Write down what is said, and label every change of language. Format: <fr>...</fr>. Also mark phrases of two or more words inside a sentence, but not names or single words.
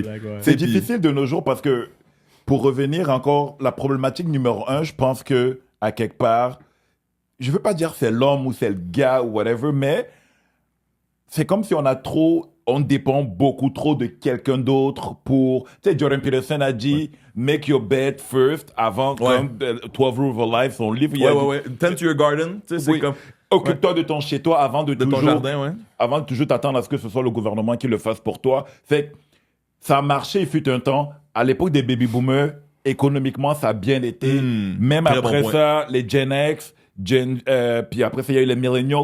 <fr>C'est difficile de nos jours parce que pour revenir encore, la problématique numéro 1, je pense que, à quelque part, je veux pas dire c'est l'homme ou c'est le gars ou whatever, mais c'est comme si on dépend beaucoup trop de quelqu'un d'autre pour... Tu sais, Jordan Peterson a dit «</fr> <en>Make your bed first</en> <fr>» avant, comme 12 Rules of Life, son livre.</fr> <en>Tend to your garden,</en> <fr>tu sais, c'est comme... Occupe-toi de ton chez-toi avant de ton jardin, avant de toujours t'attendre à ce que ce soit le gouvernement qui le fasse pour toi. Fait que ça a marché, il fut un temps. À l'époque des baby-boomers, économiquement, ça a bien été. Même après ça, les Gen X, puis après ça, il y a eu les Millennials.</fr>